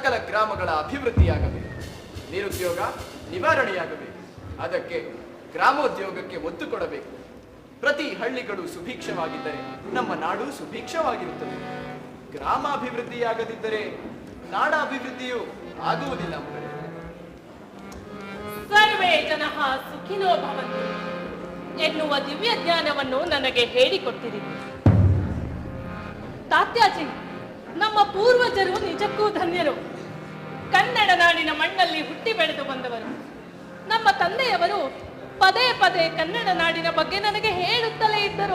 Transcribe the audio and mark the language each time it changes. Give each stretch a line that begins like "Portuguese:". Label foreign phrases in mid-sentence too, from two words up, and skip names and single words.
Kannada: ಸಕಲ ಗ್ರಾಮಗಳ ಅಭಿವೃದ್ಧಿಯಾಗಬೇಕು. ನಿರುದ್ಯೋಗ ನಿವಾರಣೆಯಾಗಬೇಕು. ಅದಕ್ಕೆ ಗ್ರಾಮೋದ್ಯೋಗಕ್ಕೆ ಒತ್ತು ಕೊಡಬೇಕು. ಪ್ರತಿ ಹಳ್ಳಿಗಳು ಸುಭಿಕ್ಷವಾಗಿದ್ದರೆ ನಮ್ಮ ನಾಡು ಸುಭಿಕ್ಷವಾಗಿರುತ್ತದೆ. ಗ್ರಾಮಾಭಿವೃದ್ಧಿಯಾಗದಿದ್ದರೆ ನಾಡಾಭಿವೃದ್ಧಿಯು ಆಗುವುದಿಲ್ಲ ಮಗಳೇ.
Sanskrit: ಸರ್ವೇ ಜನಃ ಸುಖಿನೋ ಭವಂತು
Kannada: ಎನ್ನುವ ದಿವ್ಯ ಜ್ಞಾನವನ್ನು ನನಗೆ ಹೇಳಿಕೊಟ್ಟಿರಿ. ತಾತ್ಯಾಜಿ, ನಮ್ಮ ಪೂರ್ವಜರು ನಿಜಕ್ಕೂ ಧನ್ಯರು. ಕನ್ನಡ ನಾಡಿನ ಮಣ್ಣಲ್ಲಿ ಹುಟ್ಟಿ ಬೆಳೆದು ಬಂದವರು. ನಮ್ಮ ತಂದೆಯವರು ಪದೇ ಪದೇ ಕನ್ನಡ ನಾಡಿನ ಬಗ್ಗೆ ನನಗೆ ಹೇಳುತ್ತಲೇ ಇದ್ದರು.